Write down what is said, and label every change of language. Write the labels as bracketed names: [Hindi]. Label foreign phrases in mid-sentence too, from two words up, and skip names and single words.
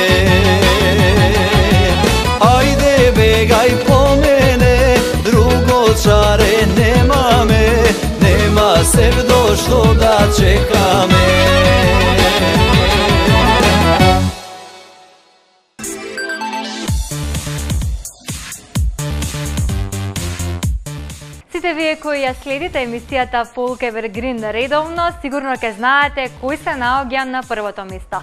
[Macedonian] Ајде бегај по мене, другочаре нема ме, нема севдо што да чека ме. Сите вие кои ја следите емисијата Folk Evergreen редовно, сигурно ќе знаете кој се наоѓа на првото место.